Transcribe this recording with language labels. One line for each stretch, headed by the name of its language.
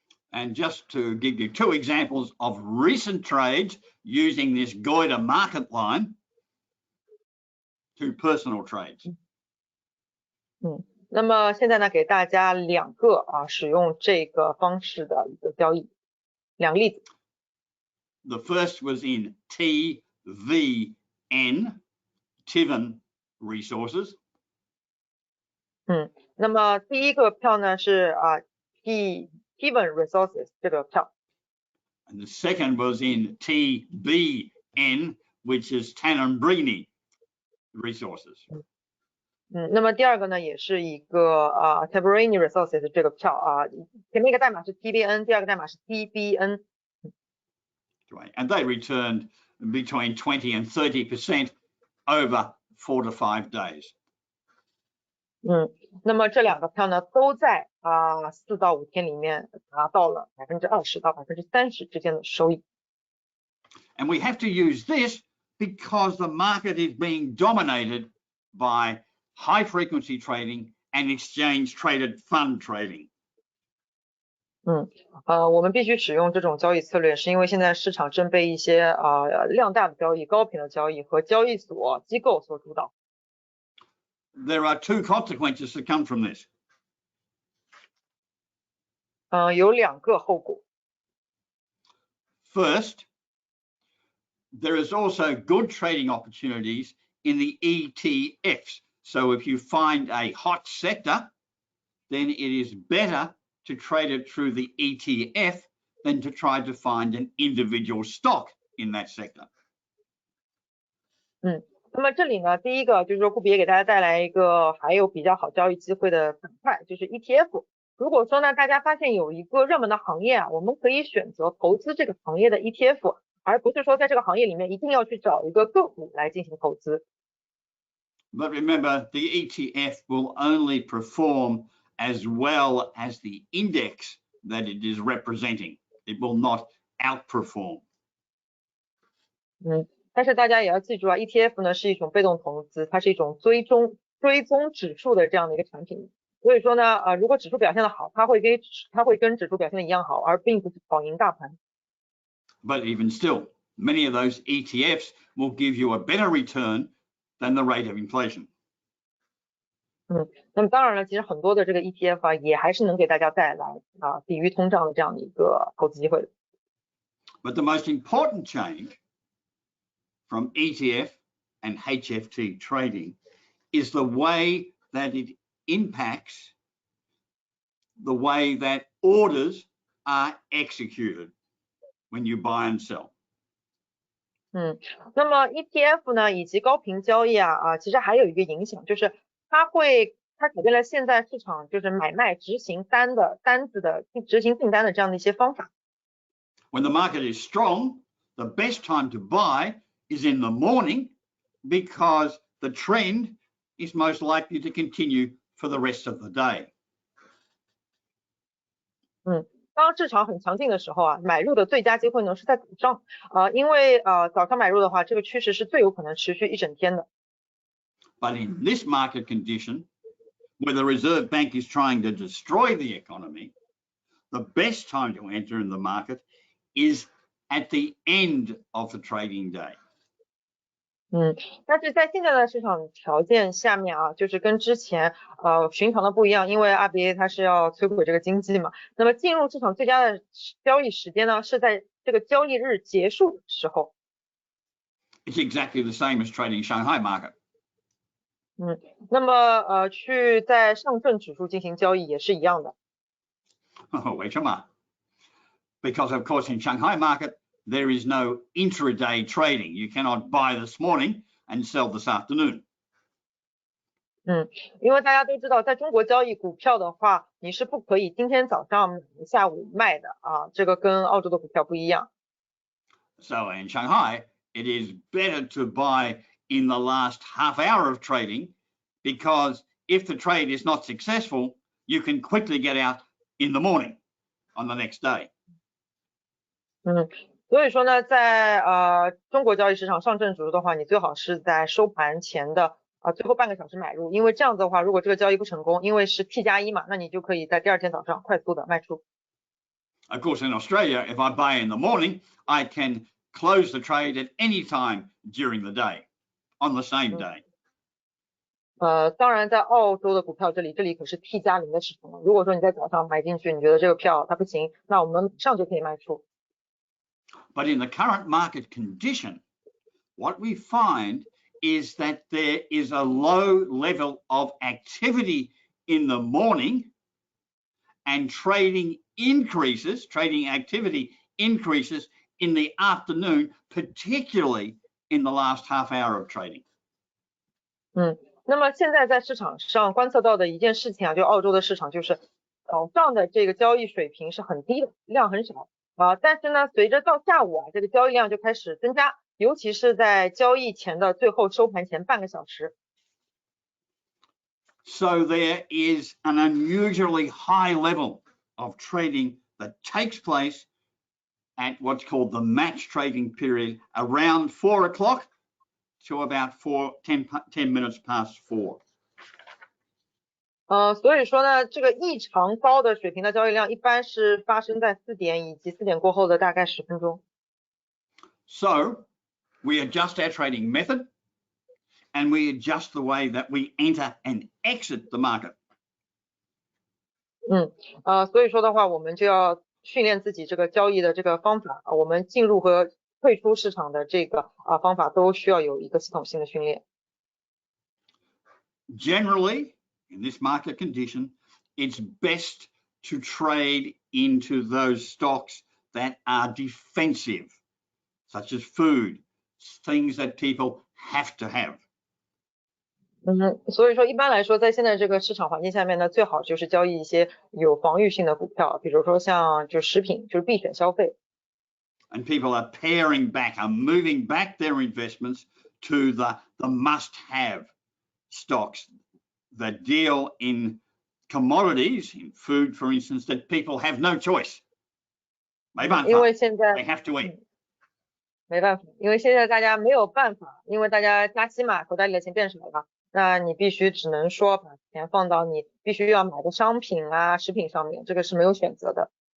English: And just to give you two examples of recent trades using this Goida market line, two personal trades.
Chinese: 那么现在呢，给大家两个使用这个方式的一个交易，两个例子。
English: The first was in TVN, Tivan Resources.
Chinese: 那么第一个票呢是Tivan Resources 这个票。
English: And the second was in TBN, which is Tanambrini Resources.
Chinese: 那么第二个呢也是一个Tanambrini Resources 这个票前面一个代码是 TBN， 第二个代码是 TBN。
English: And they returned between 20 and 30% over 4 to 5 days.
Chinese: 那么这两个票呢都在4到5天里面拿到了20%到30%之间的收益。
English: And we have to use this because the market is being dominated by high frequency trading and exchange traded fund trading.
Chinese: 我们必须使用这种交易策略，是因为现在市场正被一些量大的交易、高频的交易和交易所机构所主导。
English: There are two consequences that come from this.
Chinese: 有两个后果。
English: First, there is also good trading opportunities in the ETFs. So if you find a hot sector, then it is better to trade it through the ETF than to try to find an individual stock in that sector.
Chinese: 那么这里呢，第一个就是说顾比也给大家带来一个还有比较好交易机会的板块，就是 ETF。如果说呢，大家发现有一个热门的行业我们可以选择投资这个行业的 ETF， 而不是说在这个行业里面一定要去找一个个股来进行投资。
English: But remember, the ETF will only perform as well as the index that it is representing. It will not outperform.
Chinese: 但是大家也要记住ETF 呢是一种被动投资，它是一种追踪指数的这样的一个产品。所以说呢，如果指数表现的好，它会跟指数表现的一样好，而并不是跑赢大盘。
English: But even still, many of those ETFs will give you a better return than the rate of inflation.
Chinese: 那么当然了，其实很多的这个 ETF 也还是能给大家带来抵御通胀的这样的一个投资机会的。
English: But the most important change from ETF and HFT trading is the way that it impacts the way that orders are executed when you buy and sell.
Chinese: 那么 ETF 呢以及高频交易其实还有一个影响，就是它改变了现在市场就是买卖执行单子的执行订单的这样的一些方法。
English: When the market is strong, the best time to buy is in the morning because the trend is most likely to continue for the rest of the day.
Chinese: 当市场很强劲的时候啊，买入的最佳机会呢是在早上因为早上买入的话，这个趋势是最有可能持续一整天的。
English: But in this market condition, where the Reserve Bank is trying to destroy the economy, the best time to enter in the market is at the end of the trading day.
Chinese: 但是在现在的市场条件下面啊，就是跟之前寻常的不一样，因为 RBA 它是要摧毁这个经济嘛。那么进入市场最佳的交易时间呢，是在这个交易日结束的时候。
English: It's exactly the same as trading Shanghai market.
Chinese: 那么去在上证指数进行交易也是一样的。为什么？
English: Because of course in Shanghai market there is no intraday trading. You cannot buy this morning and sell this afternoon.
Chinese: 因为大家都知道，在中国交易股票的话，你是不可以今天早上下午卖的啊，这个跟澳洲的股票不一样。
English: So in Shanghai, it is better to buy in the last half hour of trading because if the trade is not successful, you can quickly get out in the morning on the next day.
Chinese: 所以说呢，在中国交易市场上证指数的话，你最好是在收盘前的最后半个小时买入，因为这样子的话，如果这个交易不成功，因为是 T+1嘛，那你就可以在第二天早上快速的卖出。
English: Of course, in Australia, if I buy in the morning, I can close the trade at any time during the day, on the same day.
Chinese: 当然，在澳洲的股票这里可是 T+0的市场了。如果说你在早上买进去，你觉得这个票它不行，那我们马上就可以卖出。
English: But in the current market condition, what we find is that there is a low level of activity in the morning and trading activity increases in the afternoon, particularly in the last half hour of trading.
Chinese: 那么现在在市场上观测到的一件事情啊，就澳洲的市场就是早上的这个交易水平是很低的，量很少但是呢，随着到下午这个交易量就开始增加，尤其是在交易前的最后收盘前半个小时。
English: So there is an unusually high level of trading that takes place at what's called the match trading period around 4 o'clock to about 10 minutes past 4.
Chinese: 所以说呢，这个异常高的水平的交易量一般是发生在4点以及4点过后的大概10分钟。
English: So we adjust our trading method and we adjust the way that we enter and exit the market.
Chinese: 所以说的话，我们就要训练自己这个交易的这个方法我们进入和退出市场的这个方法都需要有一个系统性的训练。
English: Generally, in this market condition, it's best to trade into those stocks that are defensive, such as food, things that people have to have.
Chinese: 所以说一般来说，在现在这个市场环境下面呢，最好就是交易一些有防御性的股票，比如说像就食品，就是必选消费。
English: And people are paring back, are moving back their investments to the must-have stocks that deal in commodities, in food, for instance, that people have no choice.
Chinese: 没办法，因为现在
English: they have to eat.
Chinese: 没办法，因为现在大家没有办法，因为大家加息嘛，口袋里的钱变少了，那你必须只能说把钱放到你必须要买的商品食品上面，这个是没有选择的。